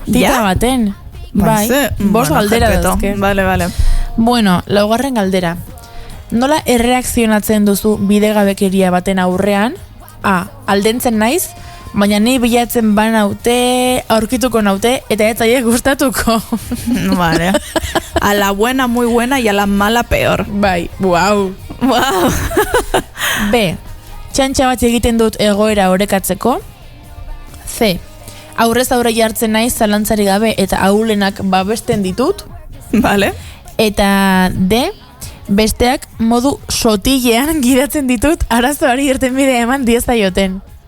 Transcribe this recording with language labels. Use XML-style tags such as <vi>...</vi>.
<eu>Tita baten. Bai, bost galdera dazke.</eu> <es>Vale.</es> <eu>Bueno, laugarren galdera. Nola erreakzionatzen duzu bidegabekeria baten aurrean? A. Aldentzen naiz, baina ni bilatzen banaute, aurkituko naute, eta ez zaiek gustatuko.</eu> <es>Vale. A la buena muy buena y a la mala peor.</es> <eu>Bai, wow. B. Txantxa bat egiten dut egoera orekatzeko. C. Aurrez aurre jartzen naiz zalantzari gabe eta ahulenak babesten ditut.</eu> <es>Vale.</es> <eu>Eta D. Besteak modu sotilean gidatzen ditut arazoari irtenbide eman diezaioten.</eu>